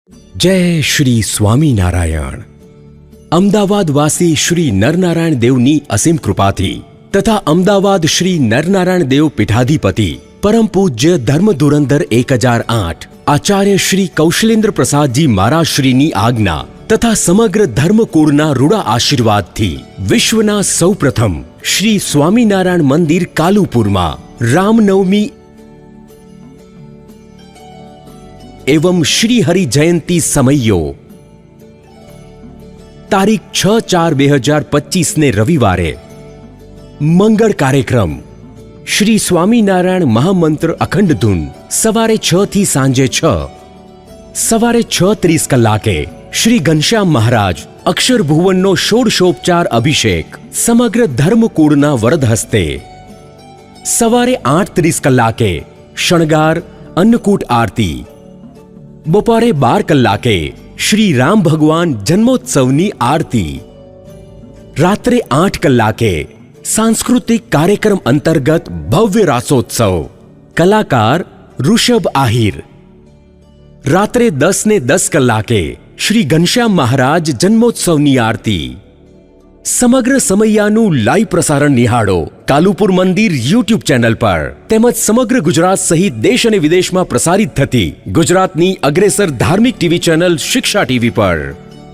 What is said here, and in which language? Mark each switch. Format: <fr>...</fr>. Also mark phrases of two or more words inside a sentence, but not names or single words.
<gu>જય શ્રી સ્વામીનારાયણ। અમદાવાદવાસી શ્રી નરનારાયણ દેવની અસીમ કૃપાથી તથા અમદાવાદ શ્રી નરનારાયણ દેવ પીઠાધિપતિ પરમ પૂજ્ય ધર્મ ધુરંધર 1008 આચાર્ય શ્રી કૌશલેન્દ્ર પ્રસાદ જી મહારાજ શ્રીની આજ્ઞા તથા સમગ્ર ધર્મકૂળના રૂડા આશીર્વાદ થી વિશ્વના સૌપ્રથમ શ્રી સ્વામીનારાયણ મંદિર કાલુપુરમાં રામનવમી એવં શ્રી હરિ જયંતી સમૈયો તારીખ 6/4/2025 ને રવિવારે મંગલ કાર્યક્રમ શ્રી સ્વામીનારાયણ મહામંત્ર અખંડ ધૂન સવારે 6 થી સાંજે 6 સવારે 6:30 કલાકે શ્રી ઘનશ્યામ મહારાજ અક્ષર ભુવનનો ષોડશોપચાર અભિષેક સમગ્ર ધર્મકૂળના વરદ હસ્તે સવારે 8:30 કલાકે શણગાર અન્નકૂટ આરતી બપોરે 12 કલાકે શ્રી રામ ભગવાન જન્મોત્સવની આરતી રાત્રે 8 કલાકે સાંસ્કૃતિક કાર્યક્રમ અંતર્ગત ભવ્ય રાસોત્સવ કલાકાર ઋષભ આહીર રાત્રે 10:10 કલાકે શ્રી ઘનશ્યામ મહારાજ જન્મોત્સવની આરતી સમગ્ર સમયનું લાઈવ પ્રસારણ નિહાળો કાલુપુર મંદિર યુટ્યુબ ચેનલ પર તેમજ સમગ્ર ગુજરાત સહિત દેશ અને વિદેશમાં પ્રસારિત થતી ગુજરાતની અગ્રેસર ધાર્મિક ટીવી ચેનલ શિક્ષા ટીવી પર।</gu>